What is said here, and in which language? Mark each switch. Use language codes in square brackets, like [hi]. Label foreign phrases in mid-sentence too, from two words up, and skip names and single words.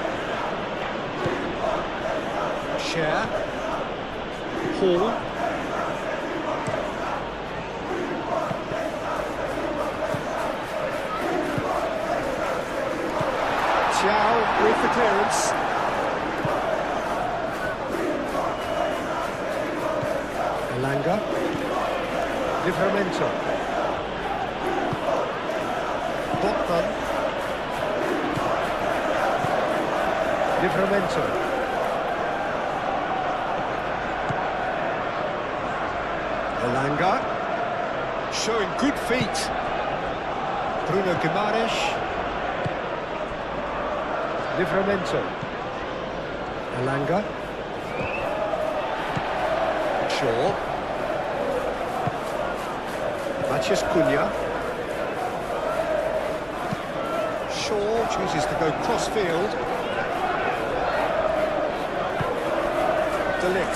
[en] Share. Hall. Thiaw with the clearance. Elanga. Livramento. Botman. Livramento. Elanga. Showing good feet. Bruno Guimaraes. Livramento. Elanga. Shaw. Matheus Cunha. Shaw chooses to go cross-field. De Ligt.